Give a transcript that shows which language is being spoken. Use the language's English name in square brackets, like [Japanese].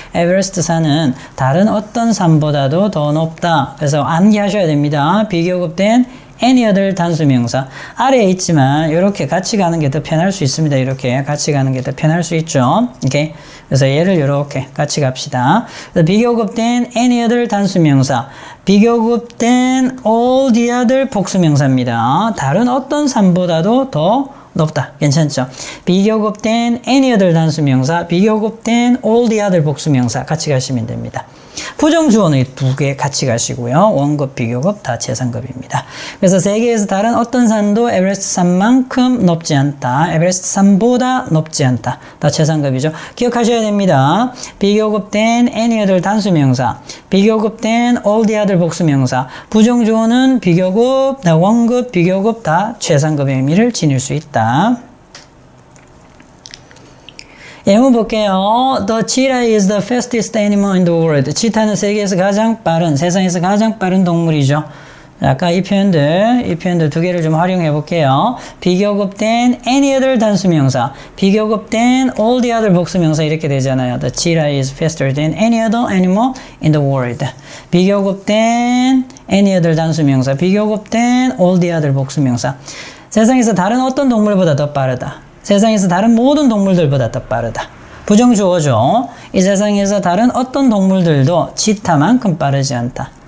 [Korean] 에베레스트 산은 다른 어떤 산보다도 더 높다. 그래서 암기하셔야 됩니다. 비교급된 any other 단수명사. 아래에 있지만 이렇게 같이 가는 게 더 편할 수 있습니다. 이렇게 같이 가는 게 더 편할 수 있죠. 오케이. 그래서 얘를 이렇게 같이 갑시다. 비교급된 any other 단수명사, 비교급된 all the other 복수명사입니다. 다른 어떤 산보다도 더 높다. 괜찮죠? 비교급된 any other 단수명사, 비교급된 all the other 복수명사 같이 가시면 됩니다. 부정주어는 두 개 같이 가시고요. 원급, 비교급 다 최상급입니다. 그래서 세계에서 다른 어떤 산도 에베레스트 산만큼 높지 않다. 에베레스트 산보다 높지 않다. 다 최상급이죠. 기억하셔야 됩니다. 비교급된 any other 단수명사, 비교급된 all the other 복수명사, 부정주어는 비교급, 원급, 비교급 다 최상급의 의미를 지닐 수 있다. 예문 볼게요. [English] The cheetah is the fastest animal in the world. [Korean] 치타는 세계에서 가장 빠른, 세상에서 가장 빠른 동물이죠. 아까 이 표현들 두 개를 좀 활용해 볼게요. 비교급된 any other 단수명사, 비교급된 all the other 복수명사 이렇게 되잖아요. [English] The cheetah is faster than any other animal in the world. [Korean] 비교급된 any other 단수명사, 비교급된 all the other 복수명사. 세상에서 다른 어떤 동물보다 더 빠르다. 세상에서 다른 모든 동물들보다 더 빠르다. 부정주어죠. 이 세상에서 다른 어떤 동물들도 치타만큼 빠르지 않다.